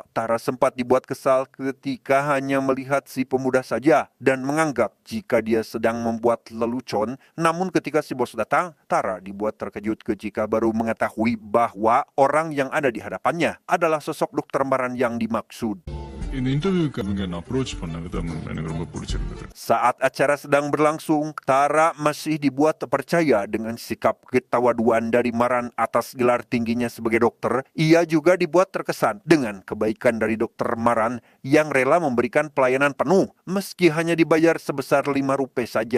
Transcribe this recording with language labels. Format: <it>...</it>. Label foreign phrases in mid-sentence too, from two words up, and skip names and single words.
<id>Tara sempat dibuat kesal ketika hanya melihat si pemuda saja dan menganggap jika dia sedang membuat lelucon. Namun ketika si bos datang, Tara dibuat terkejut ketika baru mengetahui bahwa orang yang ada di hadapannya adalah sosok dokter Maran yang dimaksud.</id> <ta>இந்த இன்டர்வியூக்கு அவங்க என்ன அப்ரோச் பண்ணாங்க தான் எனக்கு ரொம்ப பிடிச்சிருந்தது.</ta> <id>Saat acara sedang berlangsung, Tara masih dibuat terpercaya dengan sikap ketawaduan dari Maran atas gelar tingginya sebagai dokter. Ia juga dibuat terkesan dengan kebaikan dari dokter Maran yang rela memberikan pelayanan penuh meski hanya dibayar sebesar Rp5 saja.</id>